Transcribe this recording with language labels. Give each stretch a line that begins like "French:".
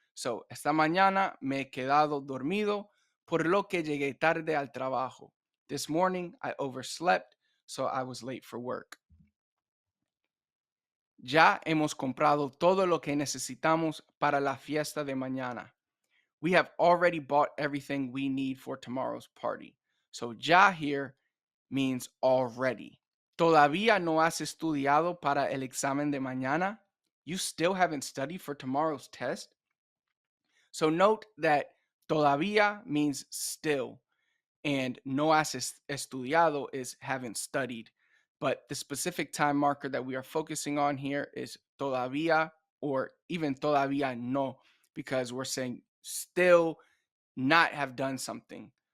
English: So
Spanish: esta mañana me he quedado dormido por lo que llegué tarde al trabajo.
English: This morning I overslept, so I was late for work.
Spanish: Ya hemos comprado todo lo que necesitamos para la fiesta de mañana.
English: We have already bought everything we need for tomorrow's party. So ya here means already.
Spanish: Todavía no has estudiado para el examen de mañana.
English: You still haven't studied for tomorrow's test. So note that todavía means still, and
Spanish: no has estudiado
English: is haven't studied. But the specific time marker that we are focusing on here is todavía or even
Spanish: todavía no,
English: because we're saying still not have done something.